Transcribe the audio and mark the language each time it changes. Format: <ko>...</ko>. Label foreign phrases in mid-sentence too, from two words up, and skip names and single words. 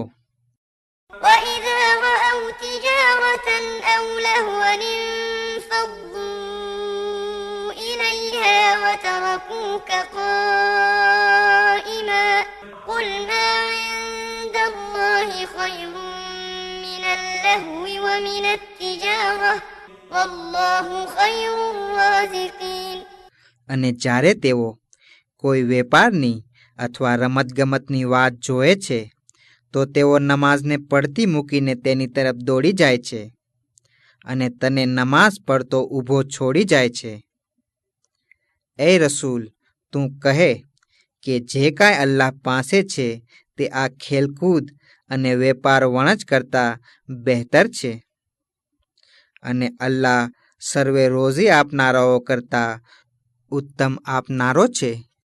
<ar>وإذا رأوا تجارة أو لهوا انفضوا إليها وتركوك قائما قل ما عند الله خير من اللهو ومن التجارة والله خير الرازقين.</ar> <gu>અને જ્યારે તેઓ કોઈ વેપારની અથવા રમતગમતની વાત જોએ છે તો તેઓ નમાઝને પડતી મૂકીને તેની તરફ દોડી જાય છે અને તને નમાઝ પડતો ઊભો છોડી જાય છે. એ રસૂલ, તું કહે કે જે કાંઈ અલ્લાહ પાસે છે તે આ ખેલકૂદ અને વેપાર વણજ કરતાં બહેતર છે અને અલ્લાહ સર્વે રોઝી આપનારાઓ કરતાં ઉત્તમ આપનારો છે.</gu>